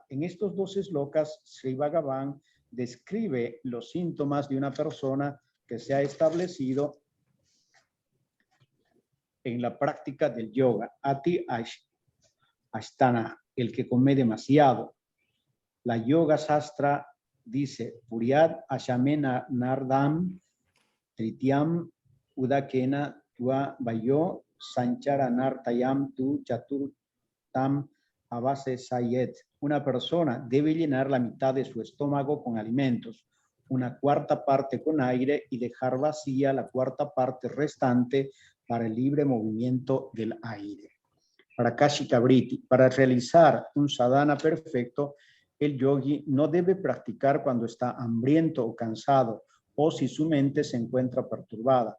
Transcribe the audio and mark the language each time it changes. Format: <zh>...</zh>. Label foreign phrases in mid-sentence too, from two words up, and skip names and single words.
<es>En estos 12 slokas, Sri Bhagavan describe los síntomas de una persona que se ha establecido en la práctica del yoga.</es> <sa>Ati Ashtana,</sa> <es>el que come demasiado. La Yoga Sastra dice,</es> <sa>Puryat Ashamena Nardam Tritiam Udakena Tua Vayo Sanchara Nartayam Tu Chaturtam Avase Sayet.</sa> <es>Una persona debe llenar la mitad de su estómago con alimentos, una cuarta parte con aire y dejar vacía la cuarta parte restante para el libre movimiento del aire. Prakashika Vritti. Para realizar un sadhana perfecto, el yogi no debe practicar cuando está hambriento o cansado o si su mente se encuentra perturbada.</es>